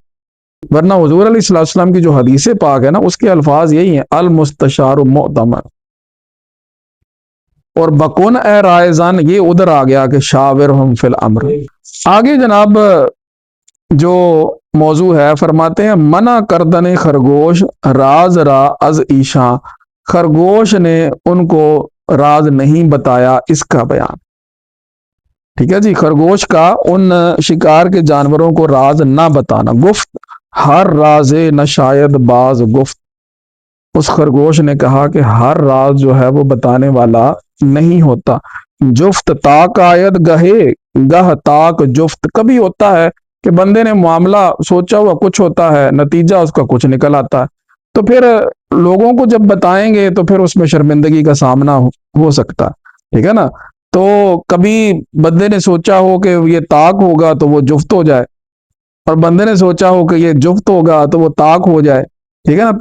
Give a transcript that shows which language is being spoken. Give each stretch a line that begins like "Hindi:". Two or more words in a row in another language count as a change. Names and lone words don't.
Urdu: ورنہ حضور
Arabic: علیہ الصلوۃ والسلام
Urdu: کی جو حدیث پاک ہے نا اس کے الفاظ یہی ہیں،
Arabic: المستشار مؤتمن،
Urdu: اور بکون اے رائے زن یہ ادھر آ گیا کہ
Arabic: شاورہم فی الامر۔
Urdu: آگے جناب جو موضوع ہے فرماتے ہیں
Persian: منع کردن خرگوش راز را از ایشاں،
Urdu: خرگوش نے ان کو راز نہیں بتایا، اس کا بیان۔ ٹھیک ہے جی، خرگوش کا ان شکار کے جانوروں کو راز نہ بتانا،
Persian: گفت ہر راز نہ شاید باز گفت،
Urdu: اس خرگوش نے کہا کہ ہر راز جو ہے وہ بتانے والا نہیں ہوتا۔
Persian: جفت تاک آید گہے گہ تاک جفت،
Urdu: کبھی ہوتا ہے کہ بندے نے معاملہ سوچا ہوا کچھ ہوتا ہے، نتیجہ اس کا کچھ نکل آتا ہے، تو پھر لوگوں کو جب بتائیں گے تو پھر اس میں شرمندگی کا سامنا ہو سکتا ہے، ٹھیک ہے نا۔ تو کبھی بندے نے سوچا ہو کہ یہ طاق ہوگا تو وہ جفت ہو جائے، اور بندے نے سوچا ہو کہ یہ جفت ہوگا تو وہ طاق ہو جائے، ٹھیک ہے نا۔